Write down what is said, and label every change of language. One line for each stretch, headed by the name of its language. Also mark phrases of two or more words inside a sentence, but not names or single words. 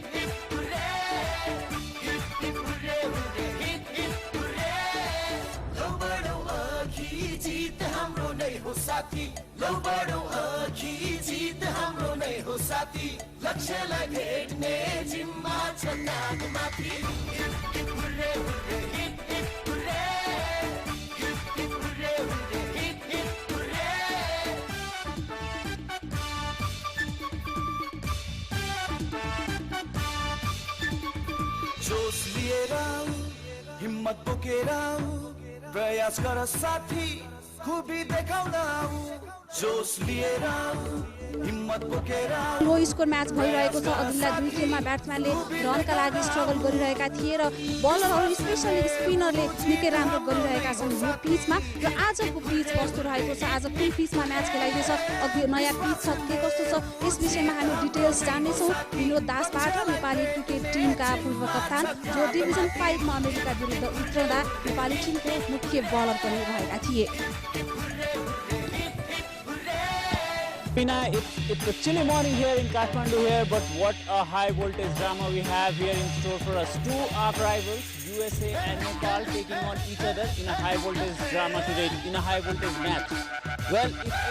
English: hip hurray hip hip hurray hurray hip hip hurray
Nepali: लौ बढौँ अघि जित हाम्रो नै हो साथी लौ बढौँ अघि जित हाम्रो नै हो साथी लक्ष्यलाई भेट्ने जिम्मा छ काँधमाथि
English: hip hip hurray hurray hip hip hurray hip hip hurray hurray hip hip hurray
Nepali: जोश लिएर हिम्मत बोकेर प्रयास गर साथी खुबी देखाउन जोश लिएर हिम्मत बोकेर
English: low score match
Nepali: भइरहेको छ अघिल्ला दुई गेममा ब्याट्सम्यानले रनका लागि स्ट्रगल गरिरहेका थिए र बलरहरू स्पेसली स्पिनरले निकै राम्रो गरिरहेका छन् यो पिचमा र आजको पिच कस्तो रहेको छ आज कुन पिचमा म्याच खेलाइँदैछ अघि नयाँ पिच छ के कस्तो छ यस विषयमा हामी डिटेल्स जान्नेछौँ विनोद दासबाट नेपाली क्रिकेट टिमका पूर्व कप्तान जो डिभिजन 5 मा अमेरिका विरुद्ध उत्रँदा नेपाली टिमको मुख्य बलर पनि रहेका थिए
English: Pina, it's a chilly morning here in Kathmandu here, but what a high voltage drama we have here in store for us. Two arch rivals, USA and Nepal, taking on each other in a high voltage drama today, in a high voltage match.